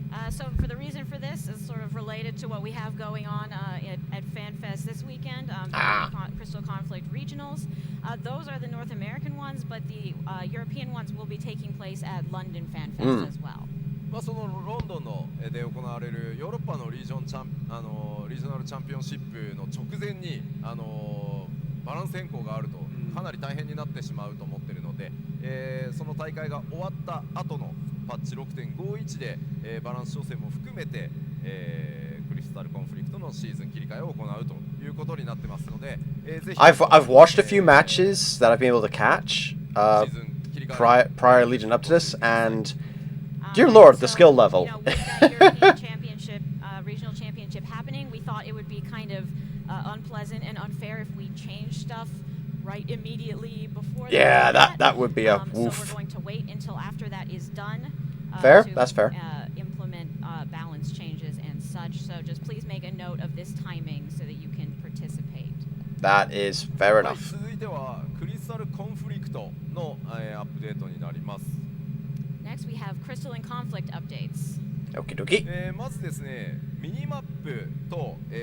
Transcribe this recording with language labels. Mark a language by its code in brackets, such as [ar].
[en] So for the reason for this is sort of related to what we have going on at FanFest this weekend, Crystal Conflict Regionals. Those are the North American ones, but the European ones will be taking place at London FanFest as well. [ja] そのロンドンので行われるヨーロッパのリージョナルチャンピオンシップの直前にバランス変更があるとかなり大変になってしまうと思っているので、その大会が終わった後のパッチ 6.51 で、バランス調整も含めて、クリスタルコンフリクトのシーズン切り替えを行うということになってますので、ぜひ [en] I've watched a few matches that I've been able to catch prior leading up to this, and dear Lord, the skill level. With that European Championship, regional championship happening, we thought it would be kind of unpleasant and unfair if we changed stuff right immediately before. Yeah, that would be a So woof. we're going to wait until after that is done. Fair, to, that's fair. Implement balance changes and such. So just please make a note of this timing so that you can participate. That is fair [ja] はい、 [en] enough. [ja] 続いてはクリスタルコンフリクトの、アップデートになります。 [en] Next, we have Crystalline Conflict updates. Okie dokie. [ja] まずですね、ミニマップと、